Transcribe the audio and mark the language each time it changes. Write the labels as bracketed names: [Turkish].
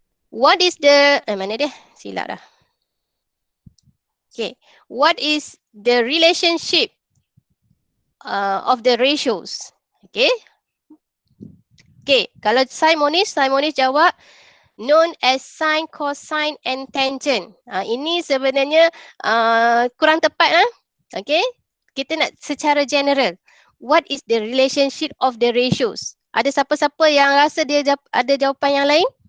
[English] What is the, [Malay] mana dia? Silap dah. [English] Okay, what is the relationship of the ratios? Okay. [Malay] Okay, kalau Simonish jawab [English] known as sine, cosine and tangent. [Malay] Ini sebenarnya kurang tepat. Okay, kita nak secara general. [English] What is the relationship of the ratios? [Malay] Ada siapa-siapa yang rasa dia ada jawapan yang lain?